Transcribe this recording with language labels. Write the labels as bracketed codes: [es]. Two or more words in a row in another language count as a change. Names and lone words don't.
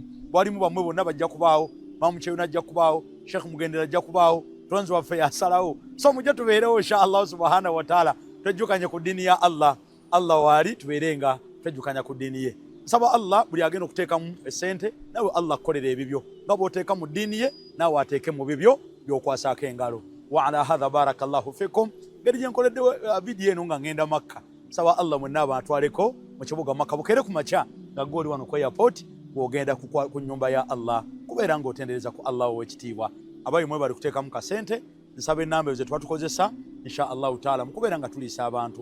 [lg] Walimu bamwe bonna bajja kubaawo, Mamu Kyeyuna ajja kubaawo, Sheikh Mugendera ajja kubaawo, tonzi waffe yasalawo. So mujje tubeerewo [ar] إن شاء الله سبحانه وتعالى [lg] twejjukanye ku ddiini ya Allah. Allah waali tubeere nga twejjukanya ku ddiini ye. Nsaba Allah buli agenda okuteekamu essente nawe Allah akkolera ebibyo nga bw'oteeka mu ddiini ye naawe ateeke mu bibyo by'okwasaako engalo. [ar] وعلى هذا بارك الله فيكم. [lg] Ngeri gye nkoledde vidiyo eno nga ngenda Makka. Nsaba Allah mwenna abantwaleko mu kibuga Makka bukeere ku makya nga gw'oli wano ku airport bw'ogenda ku nnyumba ya Allah kubeera ng'otendereza ku Allah ow'ekitiibwa. Abayi mwe bali kuteekamu kasente nsaba ennamba ezo tuba tukozesa [ar] إن شاء الله تعالى [lg] mu kubeera nga tuliisa abantu.